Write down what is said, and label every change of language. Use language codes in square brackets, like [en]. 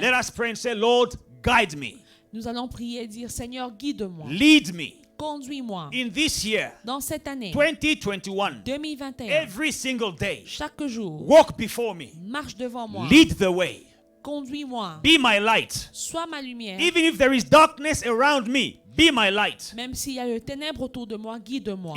[en] Let us pray and say, Lord, guide me, [fr] Nous allons prier et dire, Seigneur, guide-moi. [en] lead me [fr] Conduis-moi. [en] in this year, [fr] Dans cette année 2021, 2021, [en] every single day. [fr] chaque jour, [en] Walk before me, [fr] marche devant moi. [en] lead the way, [fr] Conduis-moi. [en] be my light. [fr] Sois ma lumière. [en] Even if there is darkness around me, be my light. [fr] Même s'il y a le ténèbre autour de moi, guide-moi.